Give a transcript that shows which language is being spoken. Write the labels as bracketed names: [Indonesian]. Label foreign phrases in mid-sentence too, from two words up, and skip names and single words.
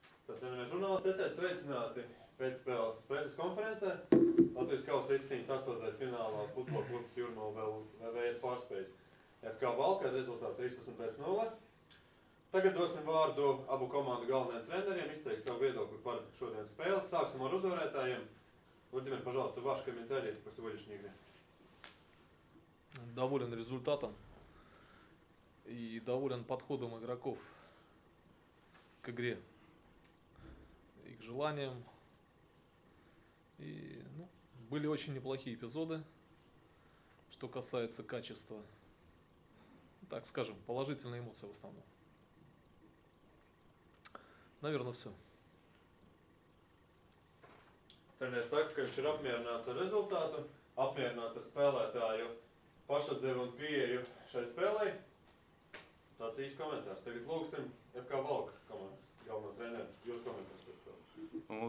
[Latvian] Cienījamie žurnālisti, esiet sveicināti pēcspēles preses konferencē. Latvijas kausa izcīņas 8. finālā futbola klubs Jūrmala vēl iet pārspējis FK Valka ar rezultātu 13-0. Tagad dosim vārdu abu komandu galvenajiem treneriem, izteiks savu viедokli par šodienas spēli. Sāksim ar uzvarētājiem. [Russian] Владимир, пожалуйста, ваш комментарий по сегодняшней игре. Доволен результатом и доволен подходом игроков к игре и к желаниям. И, были очень неплохие эпизоды, что касается качества. Так скажем, положительные эмоции в основном. Наверное, все. [Latvian] Treneris saka, ka viņš ir apmierināts ar rezultātu, apmierināts ar spēlētāju pašatdevu un pieeju šai spēlei. Tāds īsts komentārs. Tagad lūgsim FK Valka komandas galveno treneru. Jūs komentārs pēc spēles.